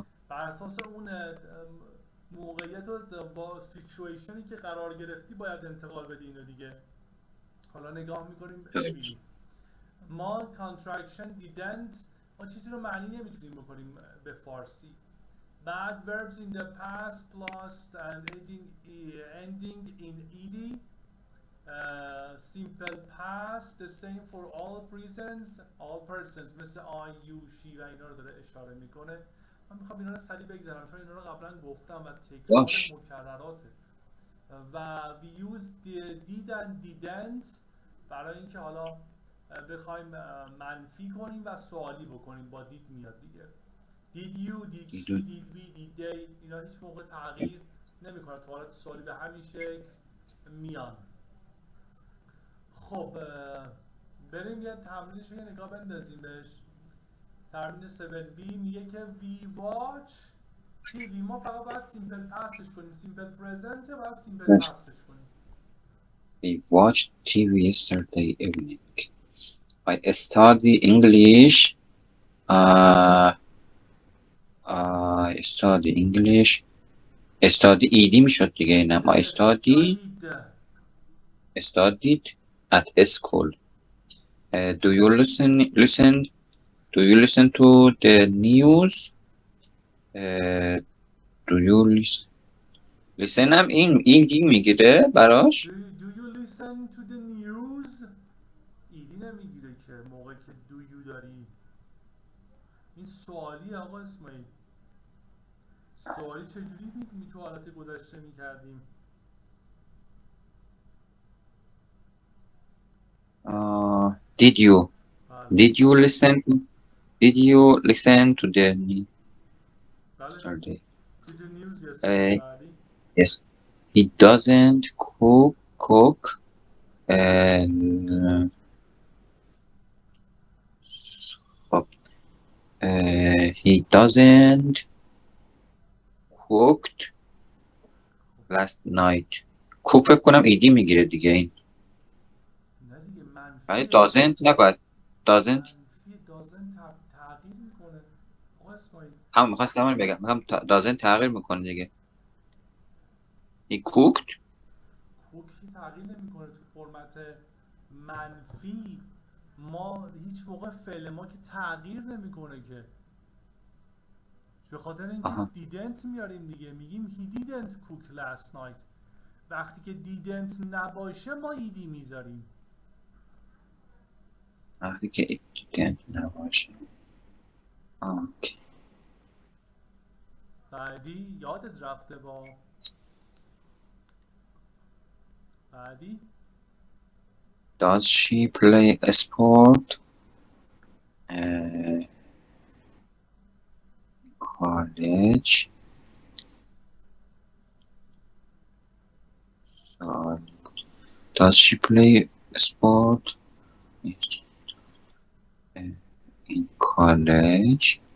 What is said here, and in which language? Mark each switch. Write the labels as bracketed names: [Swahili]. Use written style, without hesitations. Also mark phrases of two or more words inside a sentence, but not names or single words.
[Persian] بر اساس اون موقعیت و با سیچویشنی که قرار گرفتی باید انتقال بدی اینو دیگه. حالا نگاه میکنیم ببینیم ما کانترکشن دیدنت ما چیزی رو معنی نمیتونیم بکنیم به فارسی. [English] بعد verbs in the past plus and ending in ed. Simple past the same for all persons مثل I, you, she [Persian] و اینا رو داره اشاره میکنه. من میخوام اینا رو سریع بگذارم چون اینا رو قبلا گفتم و تکرار مکرراته. و [English] we use did and didn't [Persian] برای اینکه حالا بخوایم منفی کنیم و سوالی بکنیم. با did میاد دیگه. [English] did you, did she, did we, did they [Persian] اینا هیچ موقع تغییر نمیکنه. تو حالت سوالی به همین شکل میان. خب بریم یه تمرینش رو یه نگاه بندازیم بهش. تمرین 7B میگه که [English] we watch TV. [Persian] ما فقط باید [English] simple past [Persian] کنیم. [English] simple present [Persian] باید [English] simple past [Persian] کنیم. [English] We watched TV yesterday evening. I study English. I study English. [Persian] Study ایدی میشد دیگه اینم. [English] I studied at school. Do you listen to the news? Do you listen [Persian] هم این میگیره براش؟ [English] Do you listen to the news؟ [Persian] ایدی نمیگیره که موقع که [English] do you [Persian] داری. این سوالی آقا اسماعیل. سوالی چجوری تو حالت گذشته میکردیم؟ [English] Did you listen to the news yesterday? Yes. He doesn't cook and he doesn't cooked last night. [Persian] cook فکر کنم ایدی میگیره دیگه این. ولی doesn't نباید. doesn't تغییر میکنه. هم میخواستم همون بگم. هم doesn't تغییر میکنه دیگه. [English] he cooked [Persian] تغییر نمیکنه. تو فرمت منفی ما هیچ موقع فعل ما که تغییر نمیکنه که. به خاطر اینکه didn't میاریم دیگه. [English] میگیم he didn't cook last night. [Persian] وقتی که didn't نباشه ما ایدی میذاریم. وقتی که didn't نباشه. اوکی. بعدی یادت رفته با بعدی [English] Does she play a sport? College. Does she play a sport in college?